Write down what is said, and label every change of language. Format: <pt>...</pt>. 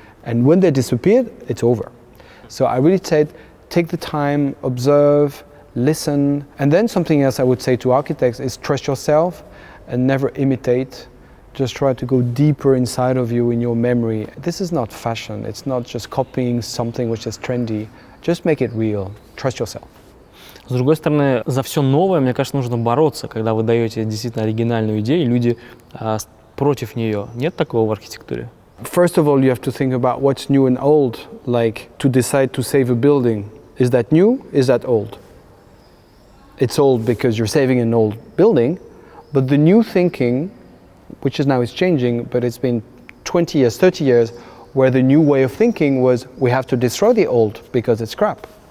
<en>And when they disappeared, it's over. So I really said, take the time, observe, listen. And then something else I would say to architects is trust yourself and never imitate. Just try to go deeper inside of you in your memory. This is not fashion. It's not just copying something which is trendy. Just make it real. Trust yourself.</en> <ru>С другой стороны, за все новое, мне кажется, нужно бороться, когда вы даете действительно оригинальную идею, и люди против нее. Нет такого в архитектуре?</ru> <en>First of all, you have to think about what's new and old. Like, to decide to save a building. Is that new? Is that old? It's old because you're saving an old building, but the new thinking, which is now is changing, but it's been 20 years, 30 years, where the new way of thinking was we have to destroy the old because it's crap.</en>